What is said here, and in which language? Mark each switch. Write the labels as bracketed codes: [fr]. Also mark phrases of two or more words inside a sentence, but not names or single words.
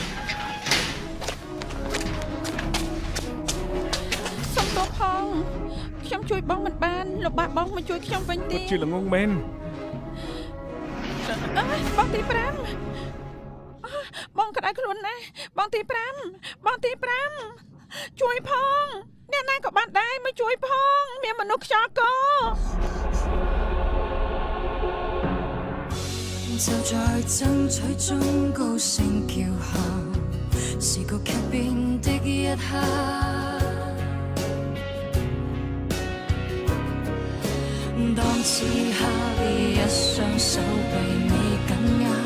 [km] សុំទោសផងខ្ញុំជួយបងមិនបានលោកបាក់បងមកជួយខ្ញុំវិញទេ ជឿល្ងងមែន បងទី5បងក្តៅខ្លួនណាស់បងទី5ជួយផងអ្នកណាក៏បានដែរមកជួយផងមានមនុស្សខ្យល់ក [yue] 就在爭取中高聲叫喊，是個劇變的一刻。當此刻一雙手被你緊握，